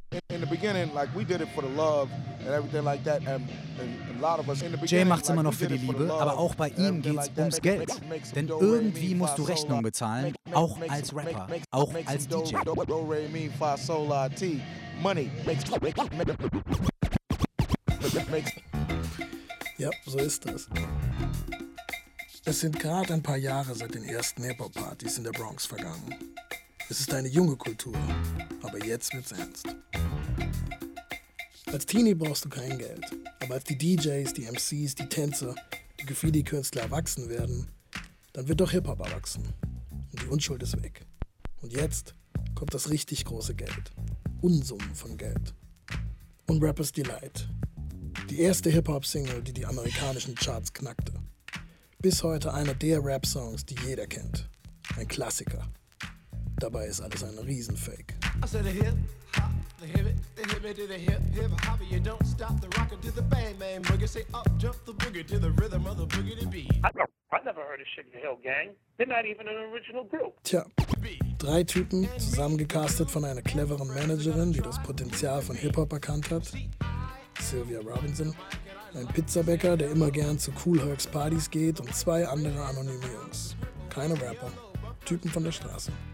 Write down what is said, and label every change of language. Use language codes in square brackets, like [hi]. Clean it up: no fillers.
[en] In the beginning, like we did it for the love and everything like that, and a lot of us. [de] Jay macht's immer noch für die Liebe, aber auch bei ihm geht's ums Geld. Denn irgendwie musst du Rechnungen bezahlen, auch als Rapper, auch als DJ. Ja, so ist das. Es sind gerade ein paar Jahre seit den ersten Hip-Hop-Partys in der Bronx vergangen. Es ist eine junge Kultur, aber jetzt wird's ernst. Als Teenie brauchst du kein Geld, aber als die DJs, die MCs, die Tänzer, die Graffiti-Künstler erwachsen werden, dann wird doch Hip-Hop erwachsen. Und die Unschuld ist weg. Und jetzt kommt das richtig große Geld. Unsummen von Geld. Und Rapper's Delight. Die erste Hip-Hop-Single, die die amerikanischen Charts knackte. Bis heute einer der Rap-Songs, die jeder kennt. Ein Klassiker. Dabei ist alles ein Riesenfake. [en] I said a hip-hop, the hippie to the hip-hop, you don't stop the rocker to the bang-bang boogie, say up jump the boogie to the rhythm of the boogie to be. I never heard of Sugar Hill Gang. They're not even an original group. [de] Tja. Drei Typen, zusammengecastet von einer cleveren Managerin, die das Potenzial von Hip-Hop erkannt hat. Sylvia Robinson. Ein Pizzabäcker, der immer gern zu Kool Herc's Partys geht. Und zwei andere anonyme Jungs. Keine Rapper. Typen von der Straße.